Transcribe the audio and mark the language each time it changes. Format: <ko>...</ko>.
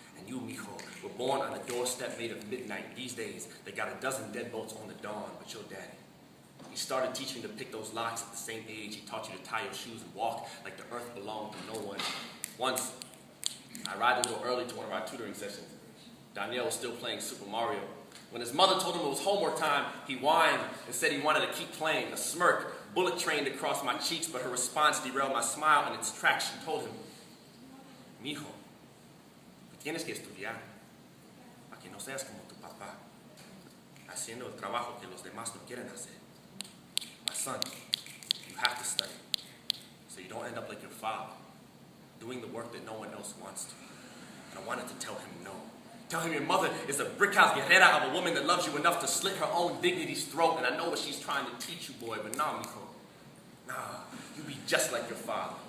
<en>And you, mijo, were born on a doorstep made of midnight. These days, they got a dozen deadbolts on the dawn, but your daddy, he started teaching you to pick those locks at the same age he taught you to tie your shoes and walk like the earth belonged to no one. Once, I arrived a little early to one of our tutoring sessions. Daniel was still playing Super Mario. When his mother told him it was homework time, he whined and said he wanted to keep playing. A smirk bullet trained across my cheeks, but her response derailed my smile in its tracks.</en> <es>She told him, "Mijo, tienes que estudiar, para que no seas como tu papá, haciendo el trabajo que los demás no quieren hacer.</es> <en>My son, you have to study, so you don't end up like your father, doing the work that no one else wants to." And I wanted to tell him no. Tell him your mother is a brick-house guerrera of a woman that loves you enough to slit her own dignity's throat. And I know what she's trying to teach you, boy, but nah, mijo. Nah, you be just like your father.</en>